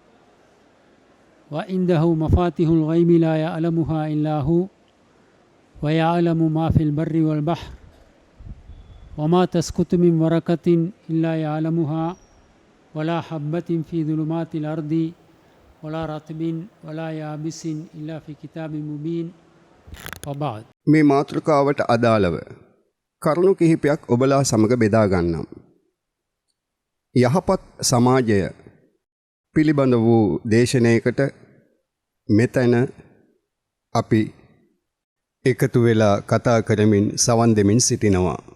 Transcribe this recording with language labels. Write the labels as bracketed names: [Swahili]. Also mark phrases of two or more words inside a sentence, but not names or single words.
[Arabic] وعنده مفاتيح الغيب لا يعلمها إلا هو ويعلم ما في البر والبحر وما تسقط من ورقة إلا يعلمها ولا حبة في ظلمات الأرض ولا رطب ولا يابس إلا في كتاب مبين وبعد [Sinhala] මේ මාතෘකාවට අදාළව කරුණු කිහිපයක් ඔබලා සමග බෙදා ගන්නම්. යහපත් සමාජය පිළිබඳ වූ දේශනාවකට මෙතන අපි එකතු වෙලා කතා කරමින් සවන් දෙමින් සිටිනවා.